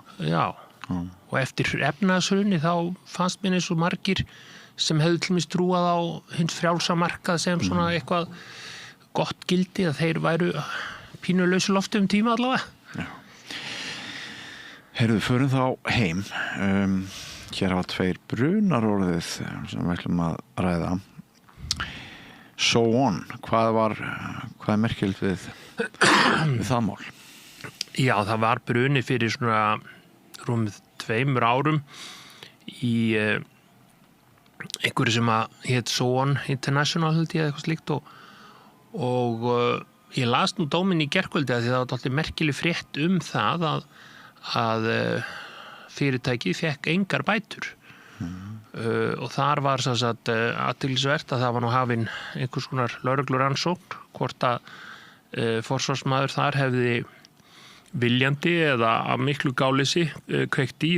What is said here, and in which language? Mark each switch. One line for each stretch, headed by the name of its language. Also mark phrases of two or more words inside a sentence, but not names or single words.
Icelandic: og eftir efnaðshrunni þá fannst mér eins og margir sem hefðu til dæmis trúað á hins frjálsa markað sem svona eitthvað gott gildi að þeir væru pínu lausu lofti tíma allavega. Heyrðu, förum þá heim. Hér hafa 2 brunar orðið sem við ætlum að ræða. So on, hvað er merkilegt við það mál? Já, það var bruni fyrir svona rúmið 2 árum í einhverju sem að hét So on International held ég eitthvað slíkt og ég las nú dóminn í gærkvöldi að því það var alltaf merkileg frétt það að fyrirtækið fekk engar bætur og þar var sem sagt athyglisvert að það var nú hafin einhvers konar lögreglurannsókn hvort að forsvarsmaður þar hefði viljandi eða af miklu gáleysi kveikt í.